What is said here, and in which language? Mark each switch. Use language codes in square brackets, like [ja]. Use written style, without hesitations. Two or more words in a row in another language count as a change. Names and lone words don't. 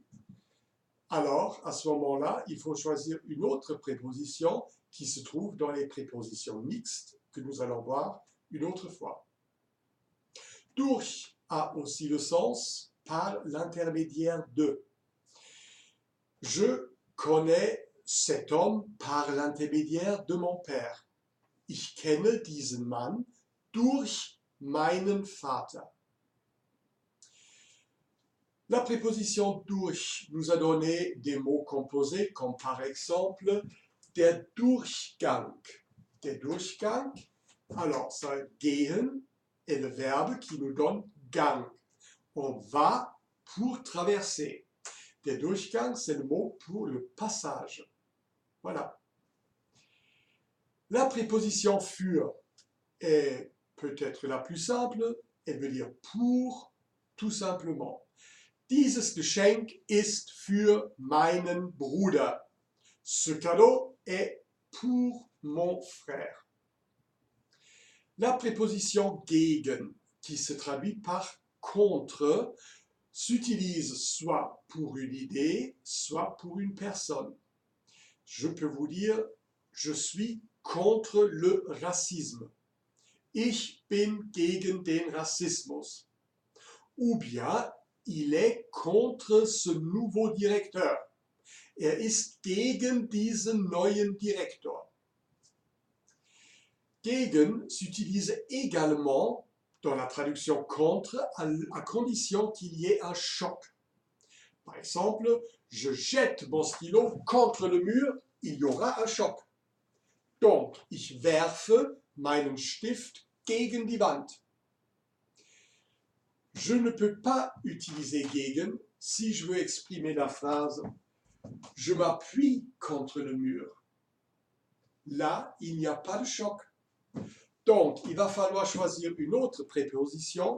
[fr] Alors, à ce moment-là, il faut choisir une autre préposition qui se trouve dans les prépositions mixtes que nous allons voir une autre fois. Durch a aussi le sens par l'intermédiaire de. Je connais cet homme par l'intermédiaire de mon père. [de] Ich kenne diesen Mann durch meinen Vater. [fr] La préposition durch nous a donné des mots composés comme par exemple [de] der Durchgang. Der Durchgang, [fr] alors ça gehen est le verbe qui nous donne Gang. On va pour traverser. [de] Der Durchgang, [fr] c'est le mot pour le passage. Voilà. La préposition für est peut-être la plus simple. Elle veut dire pour, tout simplement. [de] Dieses Geschenk ist für meinen Bruder. [fr] Ce cadeau est pour mon frère. La préposition gegen, qui se traduit par contre, s'utilise soit pour une idée, soit pour une personne. Je peux vous dire, je suis contre le racisme. [de] Ich bin gegen den Rassismus. [fr] Ou bien, il est contre ce nouveau directeur. [de] Ist gegen diesen neuen Direktor. [fr] Gegen s'utilise également dans la traduction contre à condition qu'il y ait un choc. Par exemple, je jette mon stylo contre le mur, il y aura un choc. Donc, [de] ich werfe meinen Stift gegen die Wand. [fr] Je ne peux pas utiliser gegen si je veux exprimer la phrase « Je m'appuie contre le mur ». Là, il n'y a pas de choc. Donc, il va falloir choisir une autre préposition.